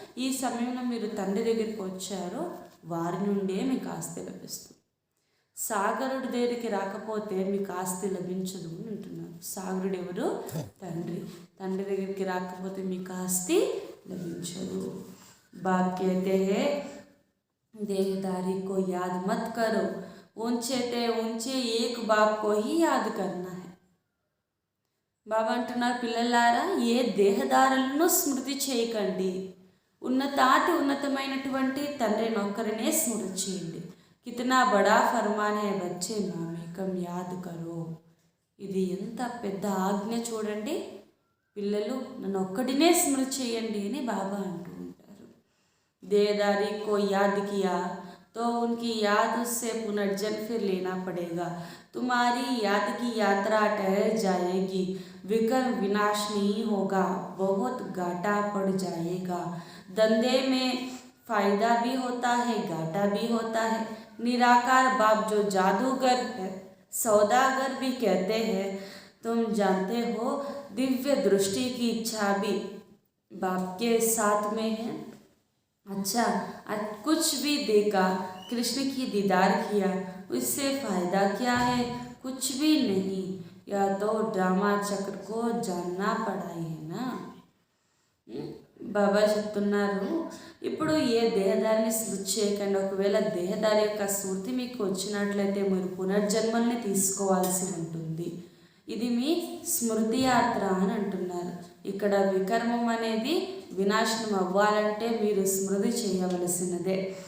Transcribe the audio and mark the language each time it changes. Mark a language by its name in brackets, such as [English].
[Telugu] ఈ సమయంలో మీరు తండ్రి దగ్గరికి వచ్చారో వారి నుండే మీకు ఆస్తి లభిస్తుంది. సాగరుడి దగ్గరికి రాకపోతే మీకు ఆస్తి లభించదు అని అంటున్నారు. సాగరుడు ఎవరు? తండ్రి. తండ్రి దగ్గరికి రాకపోతే మీకు ఆస్తి లభించదు. [Hindi] बाप कहते हैं देहदारी को याद मत करो, ऊंचे ते ऊंचे एक बाप को ही याद करना है. [Telugu] బాబా అంటున్నారు పిల్లలారా ఏ దేహదారులను స్మృతి చేయకండి, ఉన్నతమైనటువంటి తండ్రిని ఒక్కరినే స్మృతి చేయండి. [Hindi] కితనా బడా ఫర్మాన్ హై బచ్చే మామేకం యాద్ కరో. [Telugu] ఇది ఎంత పెద్ద ఆజ్ఞ చూడండి. పిల్లలు నన్ను ఒక్కడినే స్మృతి చేయండి అని బాబా అంటూ ఉంటారు. [Hindi] देहदारी को याद किया तो उनकी याद से पुनर्जन्म फिर लेना पड़ेगा. तुम्हारी याद की यात्रा ठहर जाएगी, विकल्प विनाश नहीं होगा, बहुत घाटा पड़ जाएगा. धंधे में फायदा भी होता है, घाटा भी होता है. निराकार बाप जो जादूगर है, सौदागर भी कहते हैं. तुम जानते हो दिव्य दृष्टि की इच्छा भी बाप के साथ में है. अच्छा कुछ भी देखा, कृष्ण की दीदार किया, उससे फ़ायदा क्या है? कुछ भी नहीं. या तो ड्रामा चक्र को जानना पड़ा है ना. [Telugu] బాబా చెప్తున్నారు, ఇప్పుడు ఏ దేహదారిని స్మృతి చేయకండి. ఒకవేళ దేహదారి యొక్క స్మృతి మీకు వచ్చినట్లయితే మీరు పునర్జన్మల్ని తీసుకోవాల్సి ఉంటుంది. ఇది మీ స్మృతి యాత్ర అని అంటున్నారు. ఇక్కడ వికర్మం అనేది వినాశనం అవ్వాలంటే మీరు స్మృతి చేయవలసినదే.